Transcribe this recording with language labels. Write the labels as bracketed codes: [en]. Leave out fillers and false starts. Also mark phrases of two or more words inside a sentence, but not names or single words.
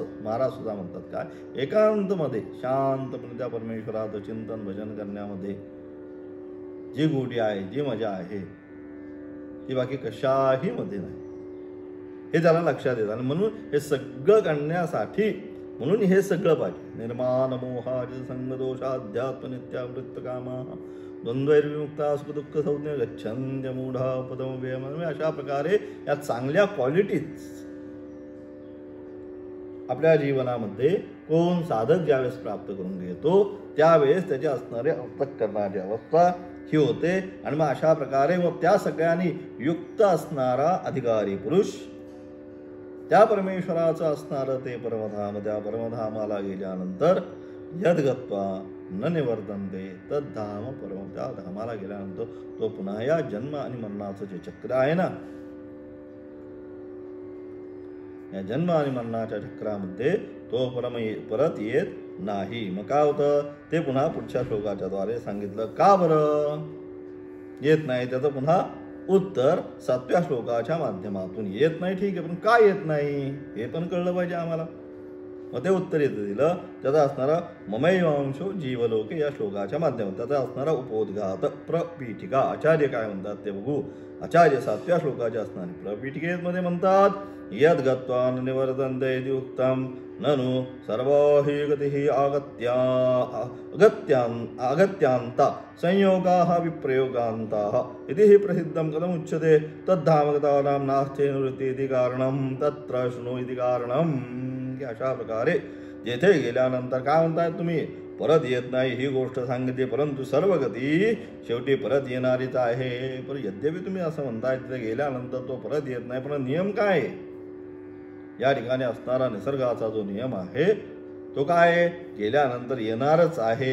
[mr] महाराज सुद्धा म्हणतात काय, एकांतमध्ये शांतपणे त्या परमेश्वराचं चिंतन भजन करण्यामध्ये जी गोडी आहे, जी मजा आहे ती बाकी कशाही मध्ये नाही, हे त्याला लक्षात येतं. आणि म्हणून हे सगळं करण्यासाठी म्हणून हे सगळं पाहिजे. [sa] निर्माण मोहाज संगदोष अध्यात्म नित्यावृत्त कामा द्वंद्वैर्विमुक्ता सुख दुःख संज्ञ गच्छन्त्य मूढा पदम व्यम. [mr] अशा प्रकारे या चांगल्या क्वालिटीज आपल्या जीवनामध्ये कोण साधक ज्यावेळेस प्राप्त करून घेतो त्यावेळेस त्याचे असणारे अंतःकरणाची अवस्था ही होते. आणि मग अशा प्रकारे मग त्या सगळ्यांनी युक्त असणारा अधिकारी पुरुष, त्या परमेश्वराचं असणारं ते परमधाम, त्या परमधामाला गेल्यानंतर [sa] यद्गत्वा न निवर्तन्ते तद्धाम परम. [mr] त्या धामाला गेल्यानंतर तो पुन्हा या जन्म आणि मरणाचं जे चक्र आहे ना, या जन्म आणि मरणाच्या चक्रामध्ये तो परत येत नाही. मग काय होतं ते पुन्हा पुढच्या श्लोकाच्या द्वारे सांगितलं. का बरं येत नाही त्याचं पुन्हा उत्तर 7व्या श्लोकाच्या माध्यमातून. येत नाही ठीक आहे, पण का येत नाही हे पण कळलं पाहिजे आम्हाला. मग ते उत्तर येतं दिलं. त्याचा असणारा [sa] ममैवांशो जीवलोके [mr] या श्लोकाच्या माध्यमातून त्याचा असणारा उपोद्घात प्रपीठिका. आचार्य काय म्हणतात ते बघू. आचार्य 7व्या श्लोकाच्या असणारे प्रपीठिकेमध्ये म्हणतात [sa] यद्गत्वा न निवर्तन्ते इति उक्तम ननु सर्वाहि गतिः अगत्यांता संयोगाः विप्रयोगान्ताः इति हि प्रसिद्धं कथमुच्यते तद्धामगतानां नास्ति निवृत्ति इति कारणं तत्र शृणु इति कारणं. [mr] अशा प्रकारे जेथे गेल्यानंतर काय म्हणताय तुम्ही परत येत नाही ही गोष्ट सांगितली, परंतु सर्व गती शेवटी परत येणारीच आहे. पण यद्यपि तुम्ही असं म्हणताय तिथे गेल्यानंतर तो परत येत नाही, पण नियम काय आहे या ठिकाणी असणारा निसर्गाचा जो नियम आहे तो काय गेल्यानंतर येणारच आहे.